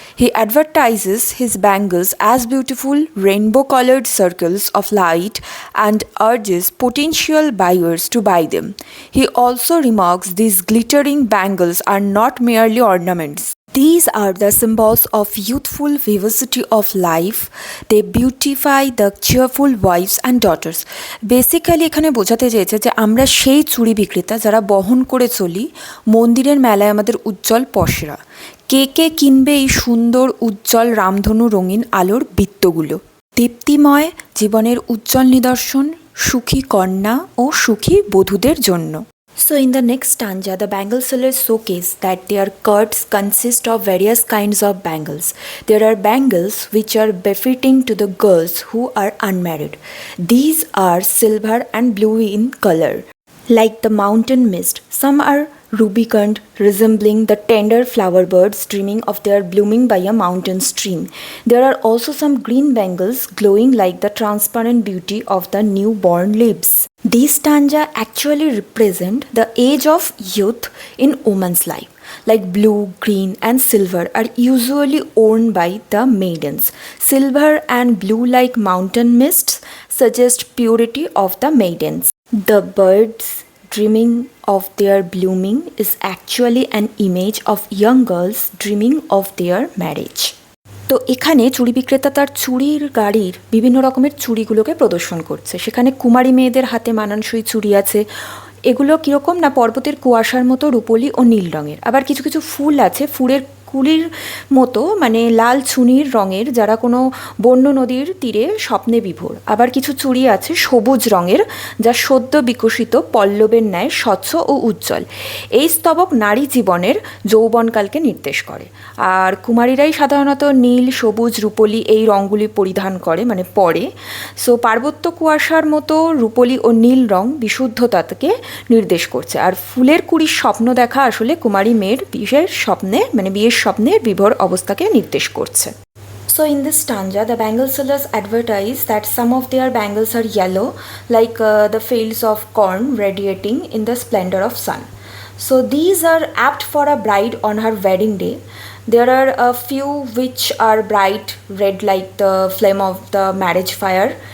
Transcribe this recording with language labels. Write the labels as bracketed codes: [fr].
[en] He advertises his bangles as beautiful rainbow colored circles of light and urges potential buyers to buy them. He also remarks these glittering bangles are not merely ornaments. These are the symbols of youthful vivacity of life. They beautify the cheerful wives and daughters. [bn] Basically এখানে বোঝাতে চেয়েছে যে আমরা সেই চুড়ি বিক্রেতা যারা বহন করে চলি মন্দিরের মেলায় আমাদের উজ্জ্বল পসরা। কে কে কিনবে এই সুন্দর উজ্জ্বল রামধনু রঙিন আলোর বৃত্তগুলো? দীপ্তিময় জীবনের উজ্জ্বল নিদর্শন সুখী কন্যা ও সুখী বধূদের জন্য। [en] So in the next stanza, the bangle sellers showcase that their skirts consist of various kinds of bangles. There are bangles which are befitting to the girls who are unmarried. These are silver and blue in color, like the mountain mist. Some are rubicund, resembling the tender flower birds dreaming of their blooming by a mountain stream. There are also some green bangles glowing like the transparent beauty of the newborn leaves. These stanza actually represent the age of youth in woman's life. Like blue, green and silver are usually worn by the maidens. Silver and blue like mountain mists suggest purity of the maidens. The birds dreaming of their blooming is actually an image of young girls dreaming of their marriage. [bn] তো এখানে চুড়ি বিক্রেতা তার চুড়ির গাড়ির বিভিন্ন রকমের চুড়িগুলোকে প্রদর্শন করছে। সেখানে কুমারী মেয়েদের হাতে মানানসই চুড়ি আছে। এগুলো কীরকম না পর্বতের কুয়াশার মতো রূপলি ও নীল রঙের। আবার কিছু কিছু ফুল আছে ফুলের কুলির মতো মানে লাল ছুনির রঙের, যারা কোনো বন্য নদীর তীরে স্বপ্নে বিভোর। আবার কিছু চুড়ি আছে সবুজ রঙের, যা সদ্য বিকশিত পল্লবের ন্যায় স্বচ্ছ ও উজ্জ্বল। এই স্তবক নারী জীবনের যৌবনকালকে নির্দেশ করে। আর কুমারীরাই সাধারণত নীল, সবুজ, রূপলি এই রঙগুলি পরিধান করে মানে পরে। সো পার্বত্য কুয়াশার মতো রূপলি ও নীল রঙ বিশুদ্ধতাকে নির্দেশ করছে। আর ফুলের কুড়ির স্বপ্ন দেখা আসলে কুমারী মেয়ের বিয়ের স্বপ্নে মানে বিয়ের স্বপ্নের বিভোর অবস্থাকে নির্দেশ করছে। [en] So in this stanza, the bangle sellers advertise that some of their bangles are yellow, like the fields of corn radiating in the splendor of sun. So these are apt for a bride on her wedding day. There are a few which are bright red like the flame of the marriage fire.